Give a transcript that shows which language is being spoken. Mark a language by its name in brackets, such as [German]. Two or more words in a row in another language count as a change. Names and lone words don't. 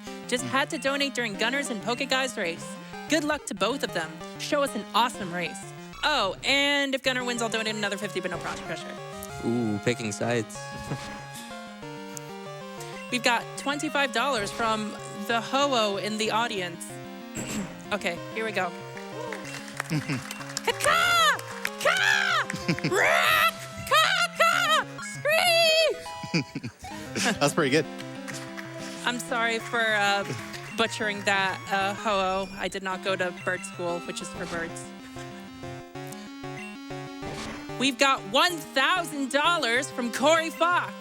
[English] Just had to donate during Gunners and Pokeguy's race. Good luck to both of them. Show us an awesome race. Oh, and if Gunner wins, I'll donate another 50, but no pressure. Ooh, picking sides. We've got $25 from the Ho-Oh in the audience. Okay, here we go. Ka-ka! Ka! Rock! Ka-ka! Scream! That's pretty good. I'm sorry for butchering that, Ho-Oh. I did not go to bird school, which is for birds. We've got $1,000 from Corey Fox.